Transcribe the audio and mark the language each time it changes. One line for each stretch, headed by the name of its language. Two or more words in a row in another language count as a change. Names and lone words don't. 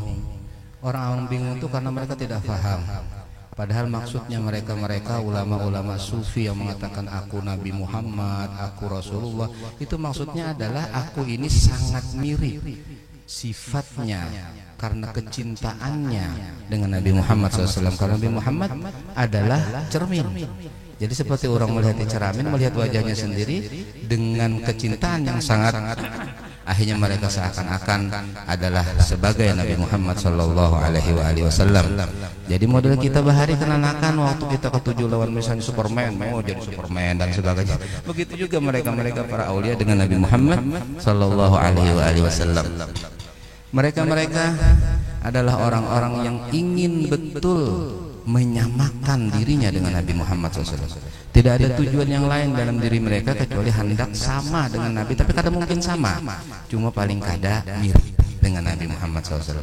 Indonesian: Orang awam bingung itu karena mereka tidak faham. Padahal maksudnya mereka ulama-ulama sufi yang mengatakan aku Nabi Muhammad, aku Rasulullah, itu maksudnya adalah aku ini sangat mirip sifatnya karena kecintaannya dengan Nabi Muhammad SAW. Karena Nabi Muhammad adalah cermin. Jadi seperti orang melihat di cermin, melihat wajahnya sendiri dengan kecintaan yang sangat, akhirnya mereka seakan-akan adalah sebagai Nabi Muhammad
Arabic: صلى الله عليه وسلم.
Banjar: Jadi model kita bahari kenanakan waktu kita ketujuh lawan misalnya Superman,
Indonesian: mau jadi Superman dan sebagainya. Begitu juga mereka para aulia dengan Nabi Muhammad
Arabic: صلى الله عليه وسلم.
Indonesian: Mereka adalah orang-orang yang ingin betul menyamakan dirinya dengan Nabi Muhammad SAW. Tidak ada tujuan yang lain dalam diri mereka kecuali hendak sama dengan Nabi, tapi kadang mungkin sama, cuma paling kada mirip dengan Nabi Muhammad SAW.